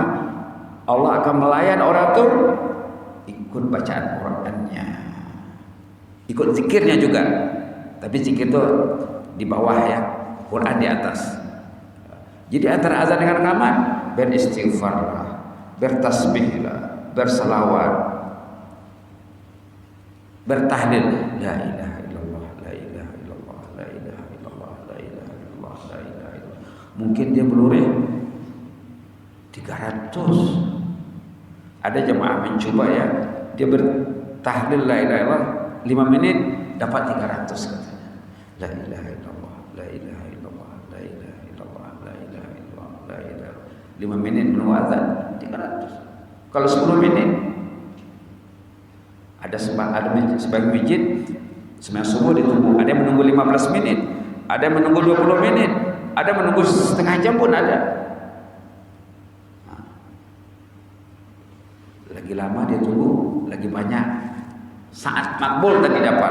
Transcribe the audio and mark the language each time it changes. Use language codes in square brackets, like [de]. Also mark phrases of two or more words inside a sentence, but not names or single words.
[ms] Allah akan melayan orang itu ikut bacaan Qurannya, ikut zikirnya juga. Tapi zikir itu di bawah ya, Quran di atas. Jadi antara azan dengan qamat, beristighfarlah, bertasbihlah, bersalawat, bertahlil, [ar] لا إله إلا الله، لا إله إلا الله، لا إله إلا الله، لا إله إلا الله، لا إله إلا الله. [ms] Mungkin dia berurih 300. Ada jemaah mencoba ya, dia bertahlil [ar] لا إله إلا الله [ms] 5 menit dapat 300 katanya. [ar] لا إله إلا الله، لا إله إلا الله، لا إله إلا الله، لا إله إلا الله، لا إله. [ms] 5 menit menunggu azan 300. Kalau 10 menit ada sebagian masjid sembahyang subuh ditunggu, ada yang menunggu 15 menit, ada yang menunggu 20 menit, ada menunggu setengah jam pun ada. Lagi lama dia tunggu, lagi banyak saat makbul tadi dapat.